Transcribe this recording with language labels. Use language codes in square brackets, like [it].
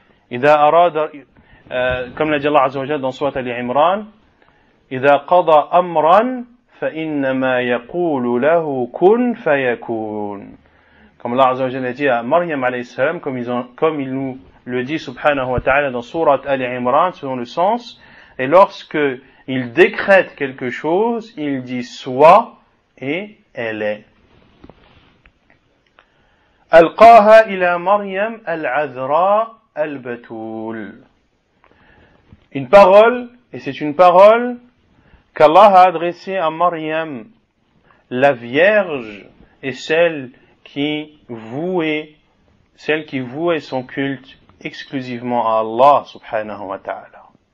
[ar] إذا أراد [fr] comme l'a dit Allah azza wa jalla dans Surat Al-Imran, [ar] إذا قضى أمرا فإنما يقول له كن فيكون. [fr] Comme Allah azza wa jalla dit à Maryam alayhi salam, comme il nous le dit subhanahu wa ta'ala dans Surat Al-Imran, selon le sens, et lorsque il décrète quelque chose, il dit soit et elle est. [ar] ألقاها إلى مريم العذراء al-Batoul. [fr] Une parole, et c'est une parole qu'Allah a adressée à Maryam, la Vierge, et celle qui vouait son culte exclusivement à Allah subhanahu wa ta'ala.